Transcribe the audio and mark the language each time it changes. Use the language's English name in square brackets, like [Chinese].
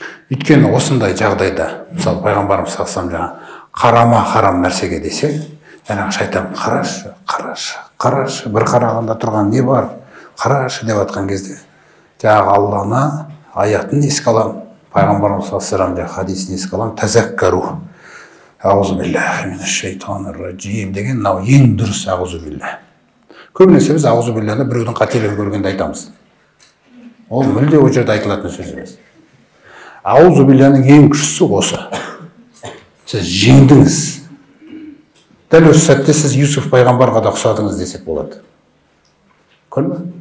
[Kazakh] Өйткені осындай жағдайда, мысалы пайғамбарымыз салсам жаңа қарама харам нәрсеге десе, жаңағы шайтан қарашы, бір қарағанда тұрған не бар, қарашы деп атқан кезде, жаңағы Алланы аятын еске алам, пайғамбарымыз салсам хадисін еске алам, тазаккару. [Arabic] Аузубиллахи минаш-шайтанир-раджим [Kazakh] деген мынау ең дұрыс аузубилля. Көбінесе біз аузубилланы біреудің қателігін көргенде айтамыз. Ол мүлде о жерде айтылатын сөз емес. Аузубилланың ең күштісі осы. Сіз жеңдіңіз. Дәл осы сәтте сіз Юсуф пайғамбарға да ұқсадыңыз десек болады. Көрме?